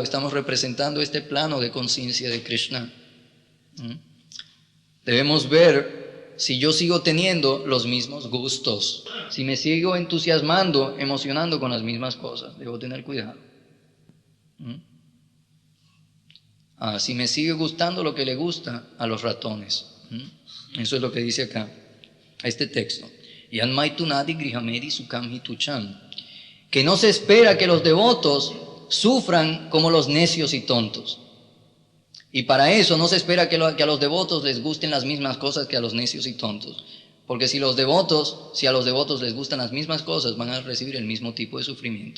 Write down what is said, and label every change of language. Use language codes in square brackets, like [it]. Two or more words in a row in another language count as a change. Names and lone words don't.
[es] Estamos representando este plano de conciencia de Krishna. Debemos ver si yo sigo teniendo los mismos gustos. Si me sigo entusiasmando, emocionando con las mismas cosas. Debo tener cuidado. Si me sigue gustando lo que le gusta a los ratones. Eso es lo que dice acá este texto. [sa] Yan maitunadi grihamedi sukam hitucham. [es] Que no se espera que los devotos sufran como los necios y tontos. Y para eso no se espera que a los devotos les gusten las mismas cosas que a los necios y tontos. Porque si a los devotos les gustan las mismas cosas, van a recibir el mismo tipo de sufrimiento.